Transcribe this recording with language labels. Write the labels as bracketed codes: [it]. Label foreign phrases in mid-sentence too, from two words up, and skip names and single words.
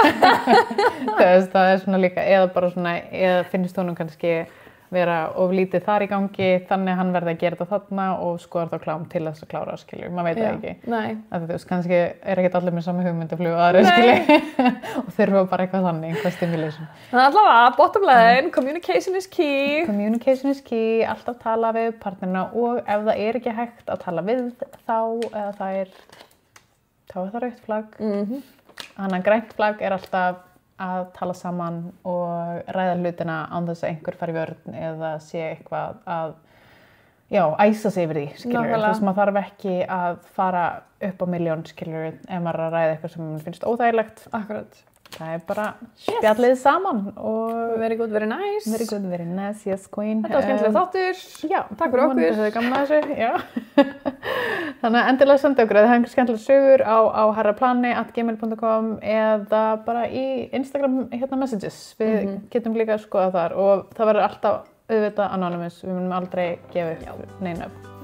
[is] Þú veist, það svona líka, eða bara svona, eða finnst honum kannski vera of lítið þar í gangi, þannig hann verði að gera þetta þarna og skoðar þá klám til þess að klára, skilur, maður veit það ekki. Nei. Þú veist, kannski ekkert allir með sama hugmyndaflug og aðri, skilur, og þurfa bara eitthvað þannig, eitthvað stimulation. Þannig allavega, [en] bottom line, communication is key. Communication is key, [is] alltaf tala við partnerina og ef það ekki hægt að tala við þá, eða þá það rautt flagg. Þannig að grænt flagg alltaf að tala saman og ræða hlutina án þess að einhver fari í vörn eða sé eitthvað að æsa sig yfir því, skilur. Þú veist, maður þarf ekki að fara upp á milljón, skilur, ef maður að ræða eitthvað sem maður finnst óþægilegt. Akkurat. Það bara spjallið saman og [en] very good, very nice. Very good, very nice, yes queen. [is] Þetta var skemmtilega þáttur. Já, takk fyrir okkur. Þetta er gaman að þessu, já. Þannig að endilega senda okkur, það hengur skemmtilega sögur á herraplani@gmail.com eða bara í Instagram messages. Við getum líka að skoða þar og það verður alltaf auðvitað anonymous, við munum aldrei gefa upp neina upp.